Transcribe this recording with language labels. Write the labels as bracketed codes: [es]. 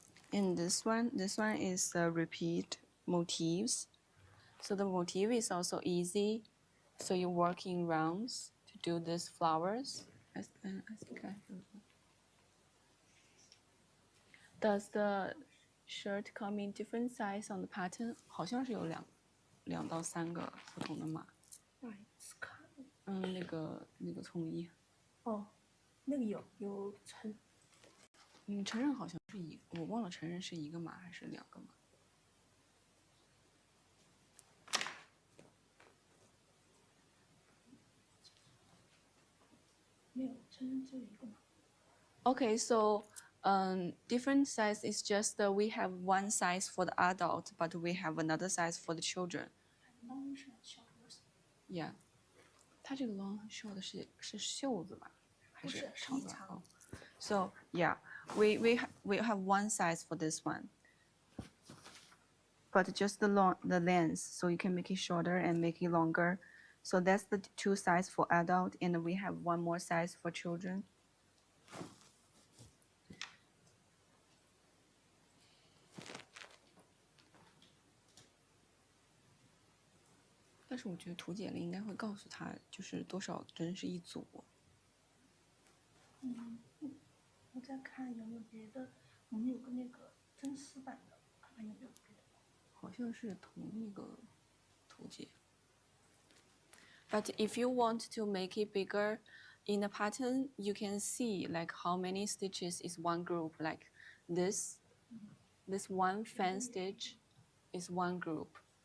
[en] And this one is the repeat motifs. So the motif is also easy. So you work in rounds to do these flowers. I think I have. Does the shirt come in different size on the pattern? [zh] 好像是有两到三个不同的码。哪一次看的？那个葱衣。哦，那个有成。成人好像是我忘了成人是一个码还是两个码。没有，成人只有一个码。 [en] Okay, so different size is just we have one size for the adult, but we have another size for the children. [zh] long 是小的。 Yeah， 它这个 long 绣的是袖子吧，还是长的？哦。 [en] So yeah, we have one size for this one, but just the length, so you can make it shorter and make it longer. So that's the two size for adult, and we have one more size for children. [zh] 但是我觉得图解里应该会告诉他，就是多少针是一组。我再看有没有别的，我们有个那个真丝版的，看看有没有别的。好像是同一个图解。 [en] But if you want to make it bigger in the pattern, you can see like how many stitches is one group. Like this one fan stitch is one group.